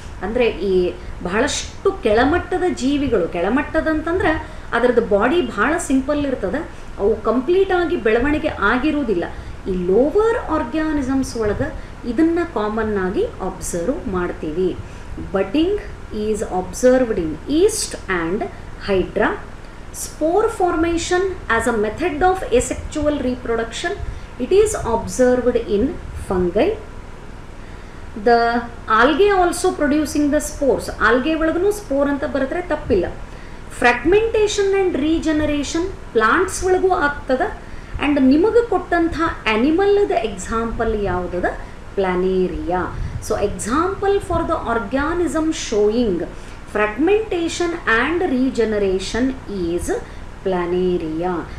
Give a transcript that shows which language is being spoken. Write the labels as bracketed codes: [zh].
[kn] ಅಂದರೆ ಈ ಬಹಳಷ್ಟು ಕೆಳಮಟ್ಟದ ಜೀವಿಗಳು, ಕೆಳಮಟ್ಟದಂತಂದ್ರೆ ಅದರದ್ದು ಬಾಡಿ ಭಾಳ ಸಿಂಪಲ್ ಇರ್ತದೆ, ಅವು ಕಂಪ್ಲೀಟಾಗಿ ಬೆಳವಣಿಗೆ ಆಗಿರುವುದಿಲ್ಲ. ಈ ಲೋವರ್ ಆರ್ಗ್ಯಾನಿಸಮ್ಸ್ ಒಳಗೆ ಇದನ್ನು ಕಾಮನ್ ಆಗಿ ಅಬ್ಸರ್ವ್ ಮಾಡ್ತೀವಿ. [en] Budding is observed in yeast and hydra. Spore formation as a method of asexual reproduction, it is observed in fungi. The algae also producing the spores. [kn] algae ಒಳಗೂ spore ಅಂತ ಬರೆದ್ರೆ ತಪ್ಪಿಲ್ಲ. Fragmentation and regeneration plants ಒಳಗೂ ಆಗ್ತದೆ. And ನಿಮಗೆ ಕೊಟ್ಟಂಥ ಆ್ಯನಿಮಲ್ದ example ಯಾವುದದ, planaria. [en] So example for the organism showing fragmentation and regeneration is planaria.